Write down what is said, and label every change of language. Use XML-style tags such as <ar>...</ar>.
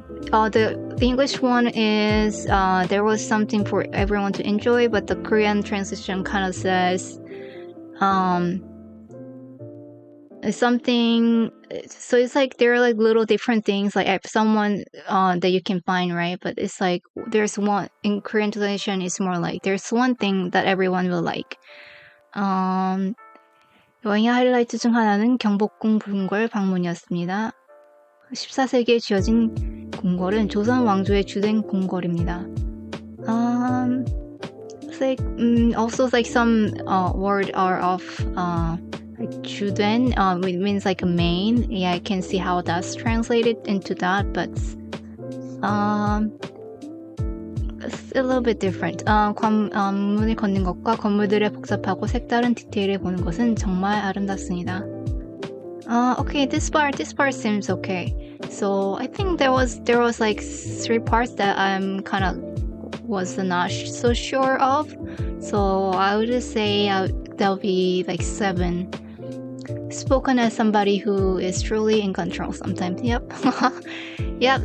<en>The English one is there was something for everyone to enjoy, but the Korean translation kind of says something. So it's like there are like little different things, like someone that you can find, right? But it's like there's one in Korean translation. It's more like there's one thing that everyone will like.</en> <ko>여행의 하이라이트 중 하나는 경복궁 궁궐 방문이었습니다. 14세기에 지어진 궁궐은 조선 왕조의 주된 궁궐입니다.</ko> <en>It's like also like some word are of like 주된, it means like a main. Yeah, I can see how that's translated into that, but it's a little bit different.</en> <ko>문을 걷는 것과 건물들의 복잡하고 색다른 디테일을 보는 것은 정말 아름답습니다.</ko> <en>Okay, this part seems okay. So I think there was like 3 parts that I'm kind of was not so sure of. So I would just say that'll be like 7. Spoken as somebody who is truly in control sometimes. Yep. Yep.</en>